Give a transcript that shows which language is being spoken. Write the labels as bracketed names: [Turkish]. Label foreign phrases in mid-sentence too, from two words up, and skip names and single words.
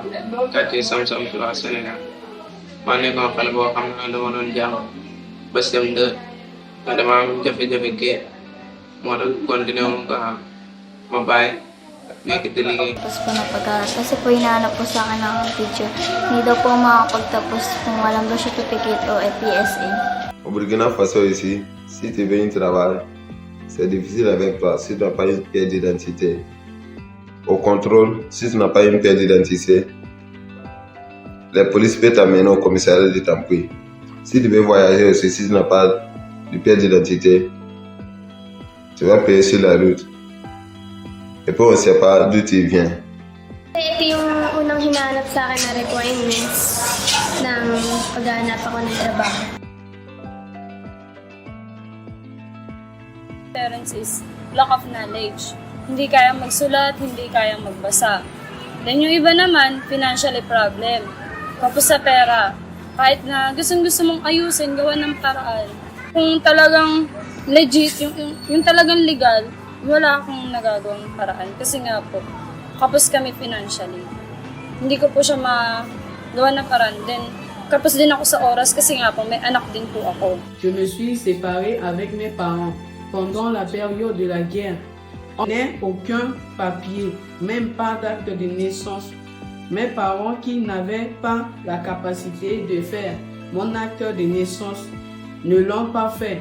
[Wolof] Kati sam-sam tuwa Senegal. Mane ko pala boo xam na dama doon jàng ba CM2 nga dama am jafe-jafe kii moo tax continué mo ko xam ma bàyyi nekk di liggéey. [Filipino] Tapos po na pag-aaral. Kasi po hinahanap po sa akin ng teacher. Hindi daw po makakapagtapos kung walang birth certificate o PSA. [French] Au Burkina Faso ici, si tu veux un travail, c'est difficile avec toi si tu n'as pas une pièce d'identité. Au contrôle, si tu n'as pas une pièce d'identité, la police peut t'amener au commissariat de Tampouy. Si tu veux voyager aussi, si tu n'as pas de pièce d'identité, tu vas payer sur la route. Et puis on ne sait pas d'où tu viens. [Filipino] Ito yung unang hinahanap sa akin na requirements ng paghahanap ako ng trabaho. [English] Parents is lack of knowledge. [Filipino] Hindi kaya magsulat, hindi kaya magbasa. Then yung iba naman, [English] financially problem. [Filipino] Kapos sa pera, kahit na gustong-gusto mong ayusin, gawa ng paraan. Kung talagang legit, yung talagang legal, wala akong nagagawang paraan. Kasi nga po, kapos kami financially. Hindi ko po siya magawa ng paraan. Then, kapos din ako sa oras kasi nga po, may anak din po ako. [French] Je me suis séparée avec mes parents pendant la période de la guerre. On n'a aucun papier, même pas d'acte de naissance. Mes parents qui n'avaient pas la capacité de faire mon acte de naissance ne l'ont pas fait.